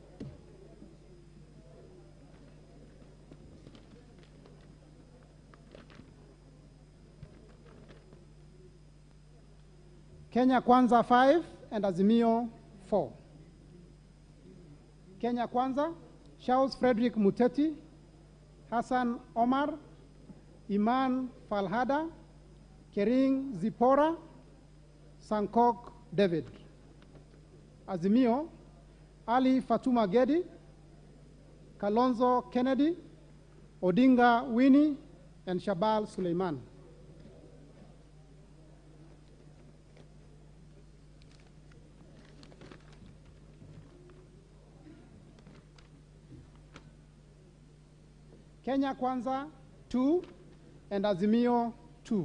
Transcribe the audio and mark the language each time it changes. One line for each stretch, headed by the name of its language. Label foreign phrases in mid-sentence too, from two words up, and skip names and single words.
English: Kenya Kwanza 5 and Azimio 4. Kenya Kwanza, Charles Frederick Muteti, Hassan Omar, Iman Falhada, Kering Zipora, Sankok David. Azimio, Ali Fatuma Gedi, Kalonzo Kennedy, Odinga Winnie, and Shabal Suleiman. Kenya Kwanza 2 and Azimio 2.